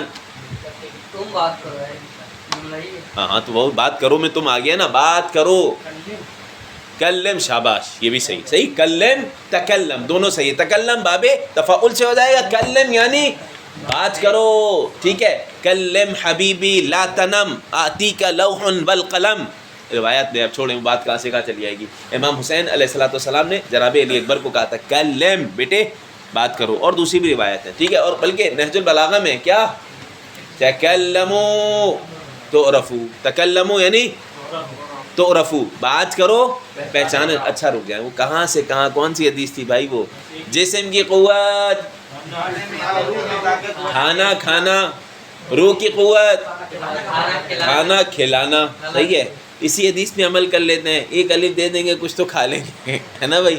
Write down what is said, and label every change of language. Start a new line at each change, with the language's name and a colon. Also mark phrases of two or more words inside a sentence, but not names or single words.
Urdu: تم بات کرو. ہاں تو وہ بات کرو میں تم آ گیا نا. بات کرو. کلم، شاباش، یہ بھی صحیح. کلم تکلم دونوں صحیح ہے. تکلم باب تفاعل سے ہو جائے گا. کلم یعنی بات کرو، ٹھیک ہے.
Arabic: کلم حبیبی لا تنم آتی کا لوح والقلم.
Urdu: روایت میں اب چھوڑیں بات کہاں سے کہاں چلی جائے گی. امام حسین
Arabic: علیہ الصلوۃ والسلام
Urdu: نے جناب علی اکبر کو کہا تھا کلم بیٹے بات کرو. اور دوسری بھی روایت ہے، ٹھیک ہے. اور بلکہ نہج البلاغہ میں کیا
Arabic: تکلموا تعرفوا،
Urdu: تکلموا یعنی تعرفوا، بات کرو پہچانے. اچھا رک جائیں، وہ کہاں سے کہاں کون سی حدیث تھی بھائی؟ وہ جسم کی قوت کھانا کھانا، روح کی قوت کھانا کھلانا. صحیح ہے، اسی حدیث پہ عمل کر لیتے ہیں. ایک الف دے دیں گے کچھ تو کھا لیں گے، ہے نا بھائی.